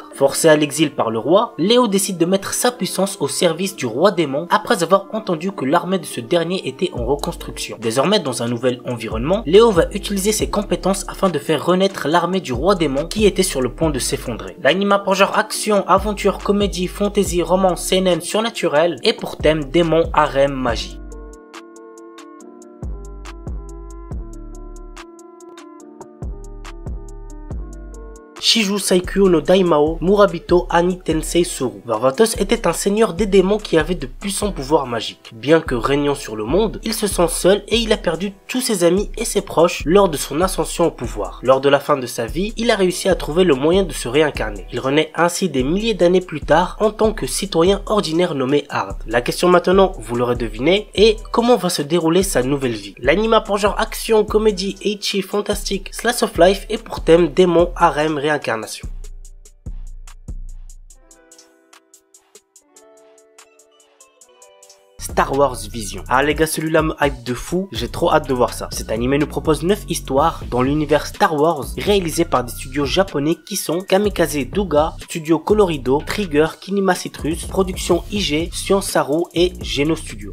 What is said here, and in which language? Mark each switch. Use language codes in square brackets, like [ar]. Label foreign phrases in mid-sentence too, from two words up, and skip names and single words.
[fr] Forcé à l'exil par le roi, Léo décide de mettre sa puissance au service du roi démon après avoir entendu que l'armée de ce dernier était en reconstruction. Désormais, dans un nouvel environnement, Léo va utiliser ses compétences afin de faire renaître l'armée du roi démon qui était sur le point de s'effondrer. L'anime a pour genre action, aventure, comédie, fantasy, romance, seinen, surnaturel et pour thème démon, harem, magie. Shiju Saikyo no Daimao Murabito Ani Tensei Soru. Varvatos était un seigneur des démons qui avait de puissants pouvoirs magiques. Bien que régnant sur le monde, il se sent seul et il a perdu tous ses amis et ses proches lors de son ascension au pouvoir. Lors de la fin de sa vie, il a réussi à trouver le moyen de se réincarner. Il renaît ainsi des milliers d'années plus tard en tant que citoyen ordinaire nommé Hard. La question maintenant, vous l'aurez deviné, est comment va se dérouler sa nouvelle vie. L'anime a pour genre action, comédie, ecchi, fantastique, [en] slice of life [fr] et pour thème démon, harem, réincarnation. Star Wars Vision. Ah les gars, celui-là me hype de fou, j'ai trop hâte de voir ça. Cet animé nous propose 9 histoires dans l'univers Star Wars réalisées par des studios japonais qui sont Kamikaze Douga, Studio Colorido, Trigger, Kinema Citrus, Production IG, Science Saru et Geno Studio.